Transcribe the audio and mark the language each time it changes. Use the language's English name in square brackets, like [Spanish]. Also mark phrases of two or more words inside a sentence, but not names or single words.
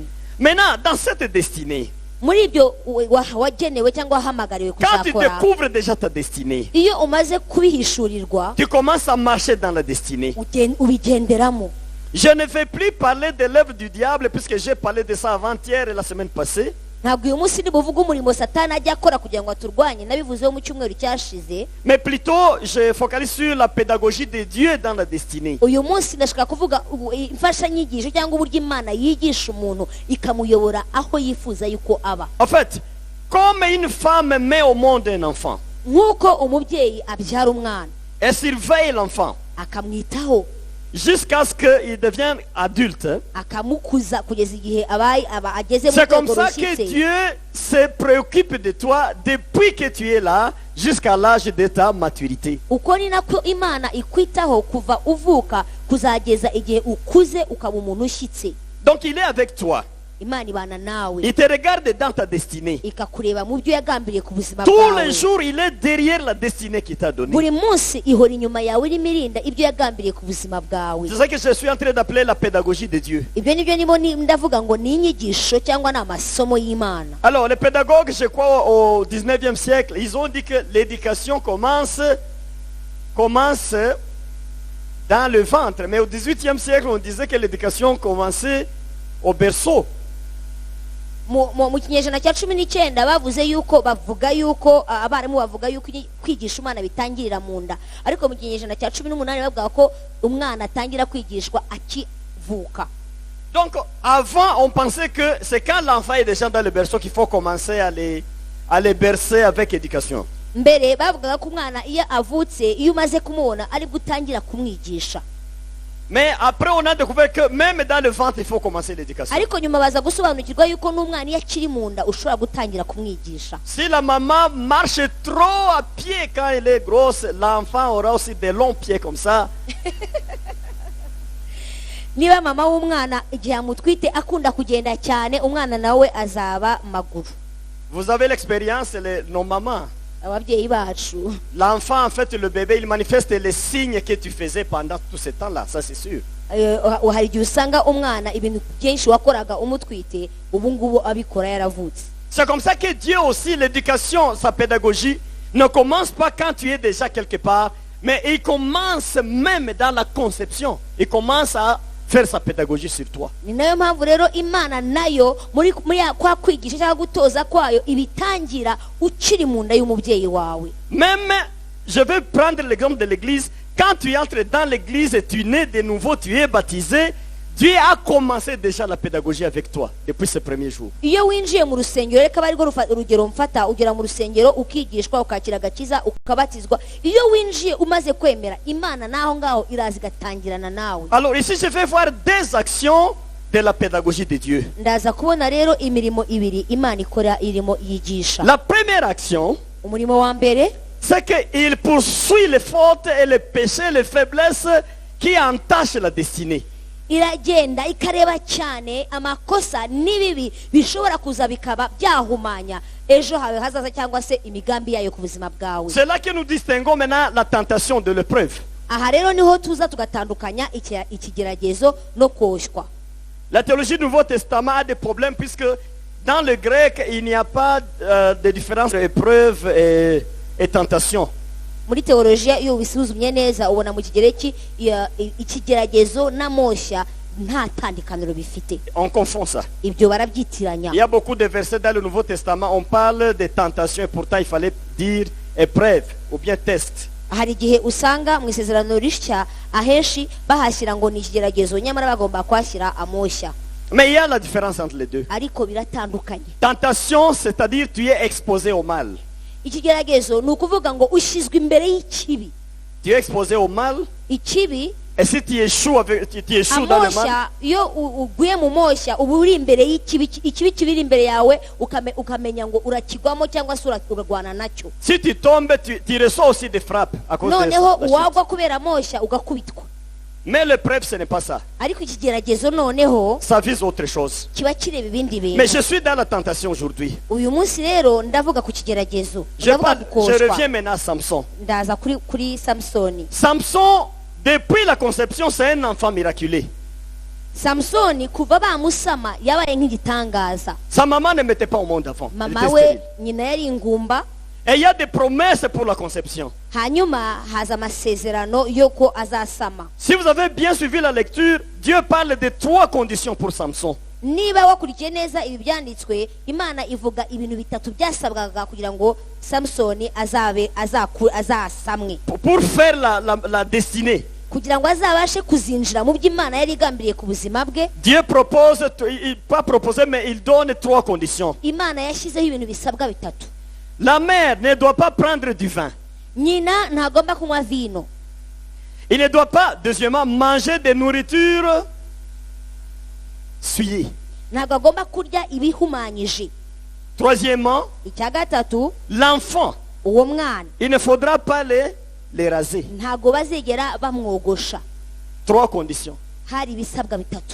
[French] Maintenant, dans cette destinée, [Kinyarwanda] Muri ibyo wagenewe cyangwa wahamagariwe [French] quand tu [Kinyarwanda] kuzakora, [French] découvres déjà ta destinée, [Kinyarwanda] iyo umaze kubihishurirwa [French] tu commences à marcher dans la destinée. [Kinyarwanda] ubigenderamo. [French] Je ne vais plus parler de l'œuvre du diable puisque j'ai parlé de ça avant-hier et la semaine passée. [Kinyarwanda] Ntabwo uyu munsi nibuvuga umurimo Satani ajya akora kugira ngo aturwanye, nabivuzeho mu cyumweru cyashize. [French] Mais plutôt, je focalise sur la pédagogie de Dieu dans la destinée. [Kinyarwanda] Uyu munsi ndashaka kuvuga imfashanyigisho cyangwa uburyo Imana yigisha umuntu ikamuyobora aho yifuza yuko aba. [French] En fait, comme une femme met au monde un enfant, [Kinyarwanda] Nk'uko umubyeyi abyara umwana [French] elle surveille l'enfant [Kinyarwanda] akamwitaho, [French] jusqu'à ce qu'il devienne adulte. [Kinyarwanda] akamukuza kugeza igihe ageze mu [French] C'est comme [Kinyarwanda] rwego [French] ça que [Kinyarwanda] rushyitse. [French] Dieu se préoccupe de toi depuis que tu es là jusqu'à l'âge de ta maturité. [Kinyarwanda] Uko ni nako Imana ikwitaho kuva uvuka kuzageza igihe ukuze ukaba umuntu ushyitse. [French] Donc il est avec toi. [Kinyarwanda] Imana ibana nawe, [French] Il te regarde dans ta destinée. [Kinyarwanda] ikakureba mu byo yagambiriye ku buzima [French] Tous [Kinyarwanda] bwawe. [French] les jours, il est derrière la destinée qu'il t'a donnée. [Kinyarwanda] Buri munsi ihora inyuma yawe irimo irinda ibyo yagambiriye ku buzima bwawe. [French] C'est ça que je suis en train d'appeler la pédagogie de Dieu. [Kinyarwanda] Ibyo nibyo ndimo ndavuga ngo ni inyigisho cyangwa ni amasomo y'Imana. [French] Alors, les pédagogues, je crois, au 19e siècle, ils ont dit que l'éducation commence dans le ventre. Mais au 18e siècle, on disait que l'éducation commençait au berceau. [Kinyarwanda] mu kinyejana cya 19 bavuze yuko bavuga yuko abarimu bavuga yuko kwigisha umwana bitangirira mu nda, ariko mu kinyejana cya 18 bavuga ko umwana atangira kwigishwa akivuka. [French] Donc avant on pensait que c'est quand l'enfant est déjà dans le berceau qu'il faut commencer à les bercer avec éducation. [Kinyarwanda] Mbere bavuga ko umwana iyo avutse, iyo umaze kumubona ari gutangira kumwigisha. [French] Mais après on a découvert que même dans le ventre il faut commencer l'éducation. [Kinyarwanda] Ariko nyuma baza gusobanukirwa yuko n'umwana iyo akiri mu nda ushobora gutangira kumwigisha. [French] Si la maman marche trop à pied quand elle est grosse, l'enfant aura aussi des longs pieds comme ça. [Kinyarwanda] Niba mama w'umwana igihe amutwite akunda kugenda cyane, umwana nawe azaba maguru. [French] Vous avez l'expérience, nos mamans. [Kinyarwanda] Ababyeyi bacu, [French] L'enfant, en fait, le bébé, il manifeste les signes que tu faisais pendant tout ce temps-là, ça c'est sûr. [Kinyarwanda] hari igihe usanga umwana ibintu byinshi wakoraga umutwite ubu ngubu abikora yaravutse. [French] C'est comme ça que Dieu aussi, l'éducation, sa pédagogie, ne commence pas quand tu es déjà quelque part, mais il commence même dans la conception. Il commence à faire sa pédagogie sur toi. [Kinyarwanda] Ni nayo mpamvu rero Imana nayo muri kwa kwigisha cyangwa gutoza kwayo ibitangira ukiri mu nda y'umubyeyi wawe. [French] Même, je vais prendre l'exemple de l'église. Quand tu entres dans l'église et tu nais de nouveau, tu es baptisé, Dieu a commencé déjà la pédagogie avec toi depuis ce premier jour. [Kinyarwanda] Iyo winjiye mu rusengero, reka bari urugero mfata, ugera mu rusengero ukigishwa ukakira agakiza ukabatizwa. Iyo winjiye umaze kwemera, Imana naho ngaho iraza igatangirana nawe. [French] Alors ici je vais voir des actions de la pédagogie de Dieu. [Kinyarwanda] Ndaza kubona rero imirimo ibiri Imana ikora irimo yigisha. [French] La première action, [Kinyarwanda] Umurimo wa mbere, [French] c'est qu'il poursuit les fautes et les péchés, les faiblesses qui entachent la destinée. [Kinyarwanda] iragenda ikareba cyane amakosa n'ibibi bishobora kuza bikaba byahumanya ejo hawe hazaza cyangwa se imigambi yayo ku buzima bwawe. [French] C'est là que nous distinguons maintenant la tentation de l'épreuve. [Kinyarwanda] Aha rero niho tuza tugatandukanya ikigeragezo no koshywa. [French] La théologie du Nouveau Testament a des problèmes puisque dans le grec il n'y a pas de différence entre épreuve et tentation. [Kinyarwanda] Muri teologiya iyo bisuzumye neza ubona mu kigereki ikigeragezo n'amoshya nta tandukaniro bifite. [French] On confond ça. [Kinyarwanda] Ibyo barabyitiranya. [French] Il y a beaucoup de versets dans le Nouveau Testament, on parle de tentation et pourtant il fallait dire épreuve ou bien test. [Kinyarwanda] Hari igihe usanga mu isezerano rishya ahenshi bahashyira ngo ni ikigeragezo nyamara bagomba kwashyira amoshya. [French] Mais il y a la différence entre les deux. [Kinyarwanda] Ariko biratandukanye. [French] Tentation, c'est-à-dire tu es exposé au mal. [Kinyarwanda] Ikigeragezo ni ukuvuga ngo ushyizwe imbere y'ikibi. [French] Tu es exposé au mal. [Kinyarwanda] Ikibi, [French] Et si tu échoues dans le mal, [Kinyarwanda] amosha iyo uguye mu moshya uba uri imbere y'ikibi, ikibi kibiri imbere yawe ukamenya ngo urakigwamo cyangwa se uragwana nacyo. [French] si tu tombes, tu reçois aussi des frappes à cause de [Kinyarwanda] Noneho [French] la chute. [Kinyarwanda] wagwa kubera moshya ugakubitwa. [French] Mais l'épreuve, ce n'est pas ça. [Kinyarwanda] Ariko ikigeragezo noneho [French] Ça vise autre chose. [Kinyarwanda] kiba kireba ibindi [French] Mais [Kinyarwanda] bintu. [French] je suis dans la tentation aujourd'hui. [Kinyarwanda] Uyu munsi rero ndavuga ku kigeragezo, [French] Je [Kinyarwanda] ndavuga [French] reviens [Kinyarwanda] gukoshwa. [French] maintenant à Samson. [Kinyarwanda] Ndaza kuri Samsoni. [French] Samson, depuis la conception, c'est un enfant miraculé. [Kinyarwanda] Samsoni kuva bamusama yabaye nk'igitangaza. [French] Sa maman ne mettait pas au monde avant. Elle [Kinyarwanda] Mama [French] était [Kinyarwanda] we [French] stérile. [Kinyarwanda] nyina yari ingumba. [French] Et il y a des promesses pour la conception. [Kinyarwanda] Hanyuma haza amasezerano yuko azasama. [French] Si vous avez bien suivi la lecture, Dieu parle de 3 conditions pour Samson. [Kinyarwanda] Niba wakurikiye neza ibi byanditswe, Imana ivuga ibintu bitatu byasabwaga kugira ngo Samsoni azasamwe, [French] Pour faire la destinée. [Kinyarwanda] kugira ngo azabashe kuzinjira mu by'Imana yari igambiriye ku buzima bwe. [French] Dieu propose, pas proposer, mais il donne 3 conditions. [Kinyarwanda] Imana yashyizeho ibintu bisabwa bitatu. [French] La mère ne doit pas prendre du vin. [Kinyarwanda] Nyina ntagomba kunywa vino. [French] Il ne doit pas, deuxièmement, manger des nourritures souillées. [Kinyarwanda] Ntabwo agomba kurya ibihumanyije. [French] Troisièmement, [Kinyarwanda] Icya gatatu, [French] l'enfant, [Kinyarwanda] uwo mwana [French] il ne faudra pas les raser. [Kinyarwanda] ntabwo bazegera bamwogosha. [French] 3 conditions. [Kinyarwanda] Hari ibisabwa bitatu.